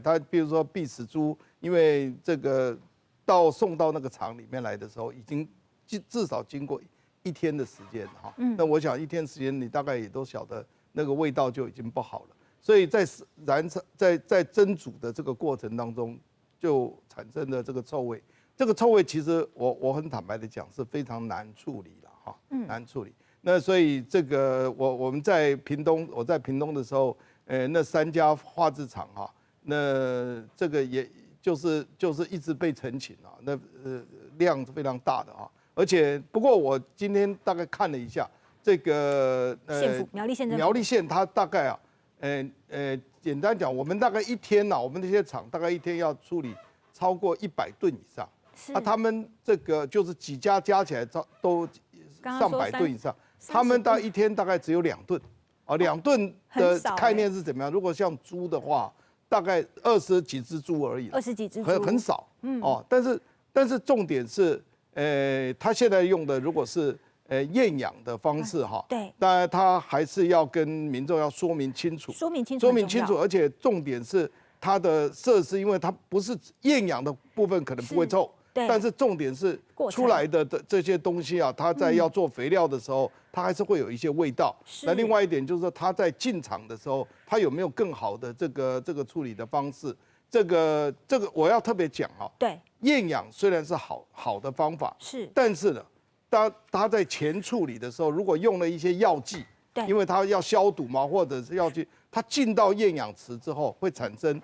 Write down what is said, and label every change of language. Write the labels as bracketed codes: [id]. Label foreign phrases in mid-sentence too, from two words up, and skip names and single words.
[zh] 它比如說必死豬，因為這個。送到那個廠裡面來的時候，已經至少經過1天的時間哈。那我想1天時間，你大概也都曉得那個味道就已經不好了。所以在蒸煮的這個過程當中，就產生了這個臭味。這個臭味其實我很坦白的講是非常難處理了哈，難處理。那所以這個我們在屏東，我在屏東的時候，那3家花枝廠哈，那這個也。就是一直被澄清啊，那量是非常大的啊，而且不過我今天大概看了一下，這個苗栗縣它大概啊，簡單講，我們大概1天啊，我們這些廠大概1天要處理超過100噸以上，啊，他們這個就是幾家加起來都上百噸以上，他們大概1天大概只有2噸，啊，2噸的概念是怎麼樣？如果像豬的話。大概20幾隻豬而已，20幾隻豬很少，哦。但是重點是，他現在用的如果是厭氧的方式哈，對，當然他還是要跟民眾要說明清楚，說明清楚，而且重點是它的設施，因為它不是厭氧的部分可能不會臭。但是重點是出來的這些東西啊，它在要做肥料的時候，它還是會有一些味道。那另外一點就是說，它在進場的時候，它有沒有更好的這個處理的方式？這個我要特別講啊。對，厭氧雖然是好的方法，是，但是呢，它在前處理的時候，如果用了一些藥劑，對，因為它要消毒嘛，或者是藥劑，它進到厭氧池之後會產生。